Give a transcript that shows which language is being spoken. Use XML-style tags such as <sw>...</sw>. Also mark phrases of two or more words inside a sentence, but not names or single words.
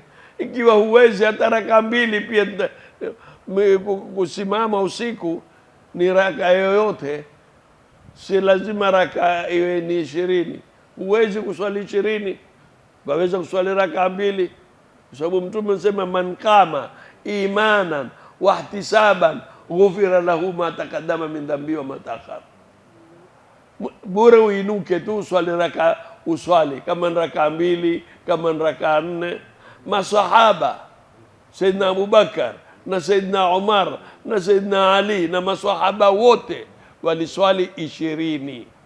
<sw>Ikiwa huwezi hata raka 2 pia kusimama usiku, ni raka yoyote, si lazima raka iwe ni 20. Huwezi kuswali 20, waweza kuswali raka 2, kwa sababu Mtume anasema</sw> <ar>من قام إيمانا واحتسابا غفر له ما تقدم من ذنبه وما تأخر.</ar> <sw>Bora uinuke tu uswali kama raka 2, kama raka 4. Masahaba Saidina Abubakar na Saidina Umar na Saidina Ali na masahaba wote waliswali 20.</sw>